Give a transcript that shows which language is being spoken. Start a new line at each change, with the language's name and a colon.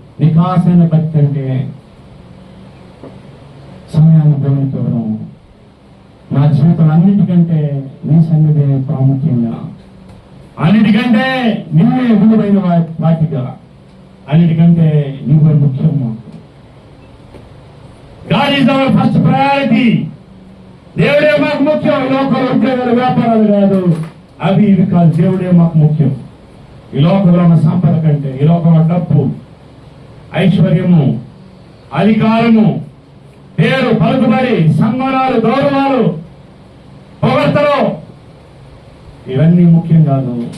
Telugu: నికాసైన భక్తి అంటే సమయాన్ని దేవునికి ఇవ్వడం. నా జీవితం అన్నిటికంటే నీ సన్నిధి ప్రాముఖ్యంగా, అన్నిటికంటే నిన్నే విలువైన వాటిగా, అన్నిటికంటే నీవే ముఖ్యం.
English: God is our first priority.
Telugu: దేవుడే మాకు ముఖ్యం. ఈ లోకంలో ఉద్యోగాలు, వ్యాపారాలు కాదు, అవి ఇవి కాదు. దేవుడే మాకు ముఖ్యం. ఈ లోకంలో ఉన్న సంపద కంటే, ఈ లోకంలో డబ్బు, ఐశ్వర్యము, అధికారము, పేరు, పలుకుబడి, సన్మానాలు, గౌరవాలు, పొగడ్తలు, ఇవన్నీ ముఖ్యం కాదు.